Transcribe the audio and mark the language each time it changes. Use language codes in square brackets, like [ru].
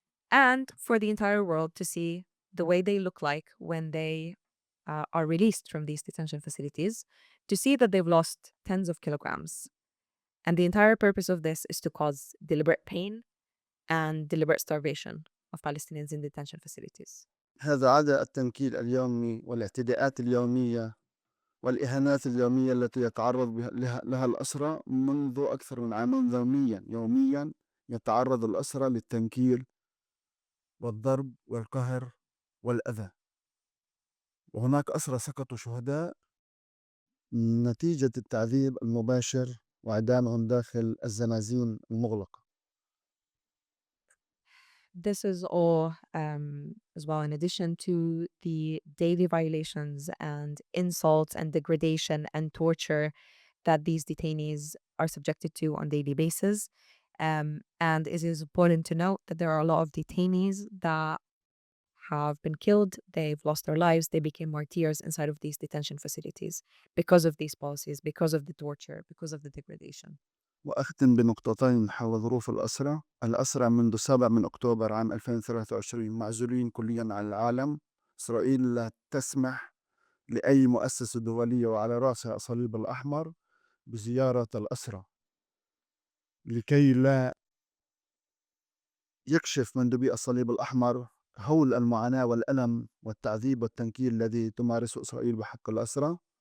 [en] And for the entire world to see the way they look like when they are released from these detention facilities, to see that they've lost tens of kilograms. And the entire purpose of this is to cause deliberate pain and deliberate starvation of Palestinians in detention facilities. [ar] هذا عدا التنكيل اليومي والاعتداءات اليومية والإهانات اليومية التي يتعرض لها الأسرى منذ أكثر من عام. يوميا يتعرض الأسرى للتنكيل والضرب والقهر والأذى، وهناك أسرى سقطوا شهداء نتيجة التعذيب المباشر وإعدامهم داخل الزنازين المغلقة. [en] This is all as well in addition to the daily violations and insults and degradation and torture that these detainees are subjected to on daily basis. And it is important to note that there are a lot of detainees that have been killed, they've lost their lives, they became martyrs inside of these detention facilities because of these policies, because of the torture, because of the degradation. [ar] وأختم بنقطتين حول ظروف الأسرى. الأسرى منذ 7 من أكتوبر عام 2023 معزولين كليا عن العالم. إسرائيل لا تسمح لأي مؤسسة دولية وعلى رأسها الصليب الأحمر بزيارة الأسرى، لكي لا يكشف مندوبي الصليب الأحمر هول المعاناة والألم والتعذيب والتنكيل الذي تمارسه إسرائيل بحق الأسرى.